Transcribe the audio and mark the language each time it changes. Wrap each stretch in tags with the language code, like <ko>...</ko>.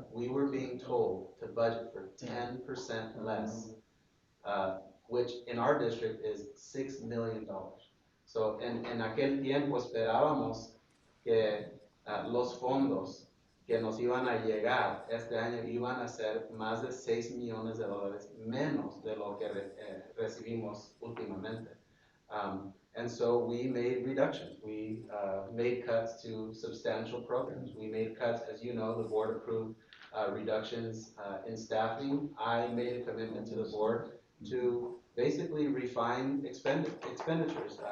<en>We were being told to budget for 10% less, which in our district is $6 million.</en> <es>So en aquel tiempo esperábamos que los fondos que nos iban a llegar este año iban a ser más de $6 millones menos de lo que recibimos últimamente.</es> <en>And so we made reductions. We made cuts to substantial programs. We made cuts, as you know, the board approved reductions in staffing. I made a commitment to the board to basically refine expenditures.</en>